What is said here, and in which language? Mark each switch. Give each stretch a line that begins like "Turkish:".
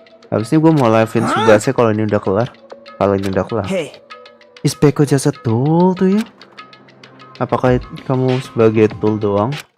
Indonesian: Habis ini gue mau live-in Subasa kalau ini udah kelar.
English: Hey, Is Peko just a tool to you?
Indonesian: Apakah kamu sebagai tool doang?